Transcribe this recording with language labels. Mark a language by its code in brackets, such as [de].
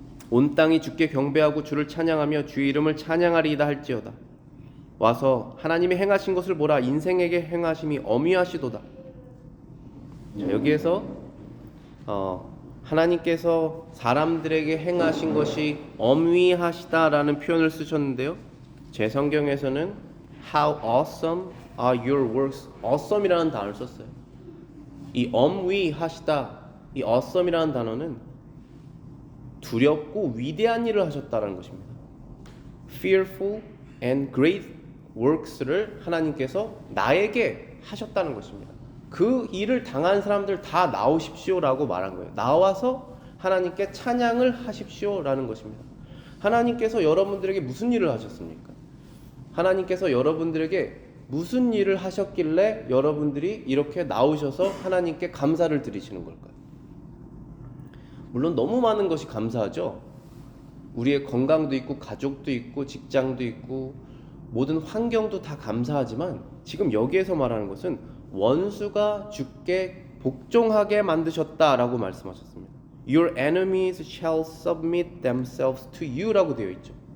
[ko] 온 땅이 주께 경배하고 주를 찬양하며 주의 이름을 찬양하리이다 할지어다. 와서 하나님이 행하신 것을 보라. 인생에게 행하심이 어미하시도다. 자, 여기에서 하나님께서 사람들에게 행하신 것이 어미하시다라는 표현을 쓰셨는데요. [en] 제 성경에서는 How awesome are your works? [ko] awesome이라는 단어를 썼어요. 이 엄위하시다, 이 awesome이라는 단어는 두렵고 위대한 일을 하셨다는 것입니다. [en] Fearful and great works [ko] 를 하나님께서 나에게 하셨다는 것입니다. 그 일을 당한 사람들 다 나오십시오라고 말한 거예요. 나와서 하나님께 찬양을 하십시오라는 것입니다. 하나님께서 여러분들에게 무슨 일을 하셨습니까? 하나님께서 여러분들에게 무슨 일을 하셨길래 여러분들이 이렇게 나오셔서 하나님께 감사를 드리시는 걸까요? 물론 너무 많은 것이 감사하죠. 우리의 건강도 있고 가족도 있고 직장도 있고 모든 환경도 다 감사하지만 지금 여기에서 말하는 것은 원수가 주께 복종하게 만드셨다라고 말씀하셨습니다. [en] Your enemies shall submit themselves to you [ko] 라고 되어 있죠.